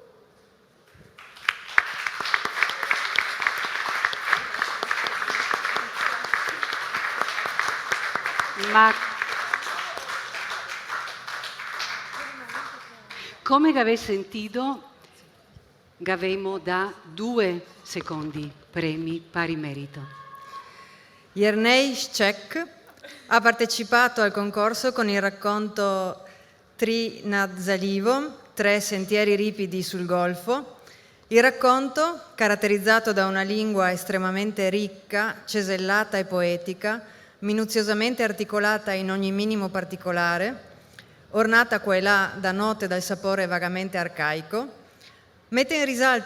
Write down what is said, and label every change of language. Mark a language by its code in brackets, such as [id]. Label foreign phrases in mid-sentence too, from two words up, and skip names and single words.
[it] Ma come avete sentito, avevamo da 2 secondi premi pari merito. Jernej Šček ha partecipato al concorso con il racconto Tri nad zalivom, 3 sentieri ripidi sul Golfo. Il racconto, caratterizzato da una lingua estremamente ricca, cesellata e poetica, minuziosamente articolata in ogni minimo particolare, ornata qua e là da note dal sapore vagamente arcaico, mette in risalto